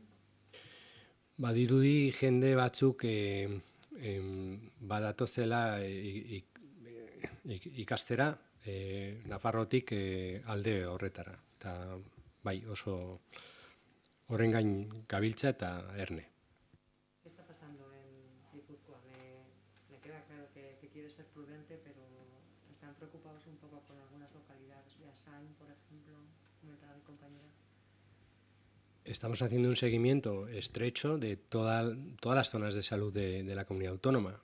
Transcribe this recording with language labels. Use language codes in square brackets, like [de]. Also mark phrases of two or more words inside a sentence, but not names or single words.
[eu] Badirudi jende batzuk badatozela ikastera Nafarrotik alde horretara. Eta bai, oso horren gain gabiltza eta erne. [es] ¿Qué está pasando en Guipúzcoa? Me queda claro que quiere ser prudente, pero están preocupados un poco por algunas localidades. Beasain, por ejemplo, comentaba mi compañera. Estamos haciendo un seguimiento estrecho de todas las zonas de salud de la comunidad autónoma.